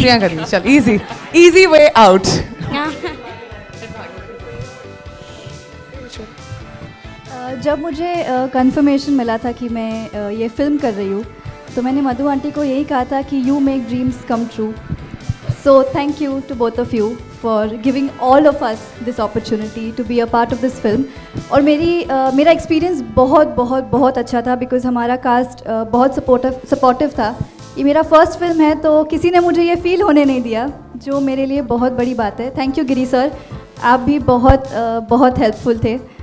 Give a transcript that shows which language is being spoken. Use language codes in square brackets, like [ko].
[hi] प्रियंका दीदी, चल easy way out. जब मुझे कंफर्मेशन मिला था कि मैं ये फिल्म कर रही हूँ, तो मैंने मधु आंटी को यही कहा था कि [en] You make dreams come true. So thank you to both of you for giving all of us this opportunity to be a part of this film. [hi] और मेरा एक्सपीरियंस बहुत अच्छा था because हमारा कास्ट बहुत सपोर्टिव था. ये मेरा फर्स्ट फिल्म है तो किसी ने मुझे ये फील होने नहीं दिया, जो मेरे लिए बहुत बड़ी बात है. थैंक यू गिरी सर, आप भी बहुत हेल्पफुल थे.